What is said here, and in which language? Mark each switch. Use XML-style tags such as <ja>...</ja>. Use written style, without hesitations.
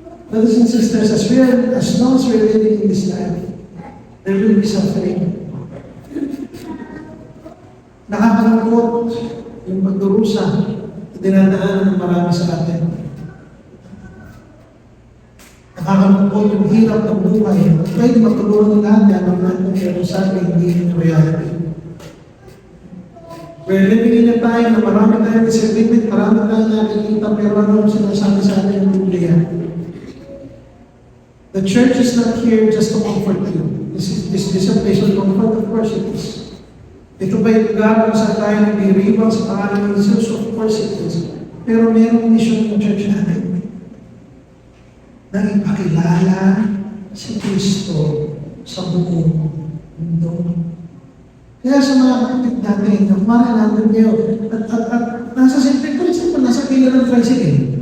<en>Brothers and sisters, as long as we're living in this life, there will be suffering.</en> <tl>Nakakalungkot yung pagdurusa na dinadaanan ng marami sa atin. Nakakalungkot yung hirap ng buhay. Pwede matulungan ng lahat yan ang natin pero sa akin hindi yung reality.</tl> <en>We're living in a time</en> <tl>na marami tayong disagreement, marami tayong nakikita pero ano sinasabi sa atin ng Biblia.</tl> <en>The church is not here just to comfort you. This a place of comfort, of course it is.</en> <tl>Ito ba yung lugar kung saan tayo nagbiriwang sa pangalan ng Jesus?</tl> <en>Of course it is.</en> <tl>Pero mayroong mission ng church natin na ipakilala si Kristo sa buong mundo. Kaya sa mga kapatid natin, na kumara natin kayo, at nasa simple,</tl> <en>for example,</en> <tl>nasa pila ng tricycle.</tl>